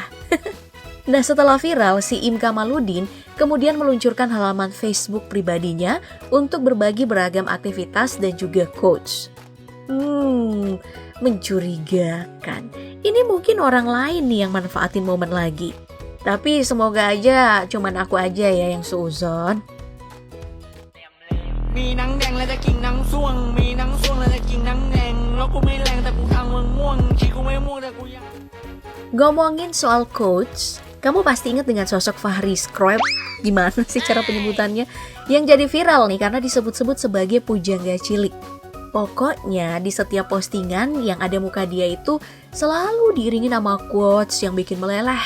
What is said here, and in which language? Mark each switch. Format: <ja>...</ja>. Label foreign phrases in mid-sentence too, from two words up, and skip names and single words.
<id>Nah, setelah viral, si Im Kamaludin kemudian meluncurkan halaman Facebook pribadinya untuk berbagi beragam aktivitas dan juga quotes. Mencurigakan. Ini mungkin orang lain nih yang manfaatin momen lagi. Tapi semoga aja cuman aku aja ya yang seuzon.</id> <th>มีหนังแดงและจะกินหนังส่วงมีหนังส่วงและจะกินหนังแดงแล้วกูไม่แรงแต่กูทางมึงม่วงขี้กูไม่ม่วงแต่กูยัง</th> <id>Ngomongin soal quotes, kamu pasti ingat dengan sosok Fahri Scribe, gimana sih cara penyebutannya, yang jadi viral nih karena disebut-sebut sebagai pujangga cilik. Pokoknya di setiap postingan yang ada muka dia itu selalu diiringi nama quotes yang bikin meleleh.</id>